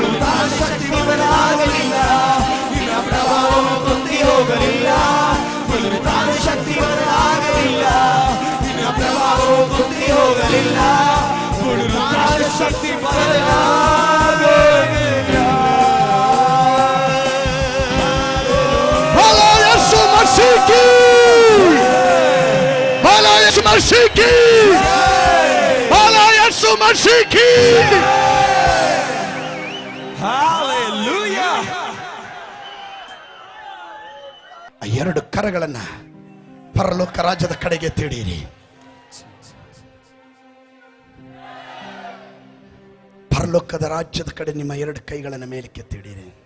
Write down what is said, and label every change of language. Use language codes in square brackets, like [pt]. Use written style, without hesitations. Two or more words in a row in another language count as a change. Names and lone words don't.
[kn] ಶಕ್ತಿ ಬದಲಾಗಲಿಲ್ಲ, ನಿನ್ನ ಪ್ರಭಾವವು ಕುಂದಿ ಹೋಗಲಿಲ್ಲ, ಶಕ್ತಿ ಬದಲಾಗಲಿಲ್ಲ. [hi] बोला यीशु मसीह की, बोला यीशु मसीह की, बोला यीशु मसीह की. Hallelujah. [kn] ಆ ಎರಡು ಕರಗಳನ್ನ ಪರಲೋಕ ರಾಜ್ಯದ ಕಡೆಗೆ ತಿಡಿಯಿರಿ. ಪರಲೋಕದ ರಾಜ್ಯದ ಕಡೆ ನಿಮ್ಮ ಎರಡು ಕೈಗಳನ್ನು ಮೇಲಕ್ಕೆ ತಿಡಿಯಿರಿ.